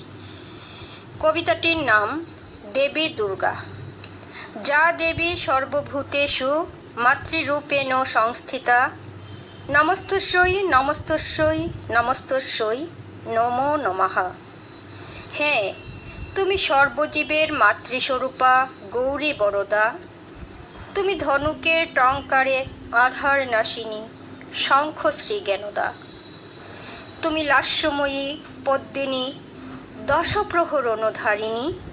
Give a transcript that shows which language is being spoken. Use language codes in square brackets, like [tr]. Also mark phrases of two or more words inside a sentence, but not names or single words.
[bn] কবিতাটির নাম দেবী দুর্গা। [sa] যা দেবী সর্বভূতেষু মাতৃরূপেণ সংস্থিতা, নমস্তস্যৈ নমস্তস্যৈ নমস্তস্যৈ নমো নমঃ। [bn] হ্যাঁ, তুমি সর্বজীবের মাতৃস্বরূপা গৌরী বরদা। তুমি ধনুকের টঙ্কারে আধার নাশিনী শঙ্খশ্রী জ্ঞানদা। তুমি লাস্যময়ী পদ্মিনী দশপ্রহরণধারিণী।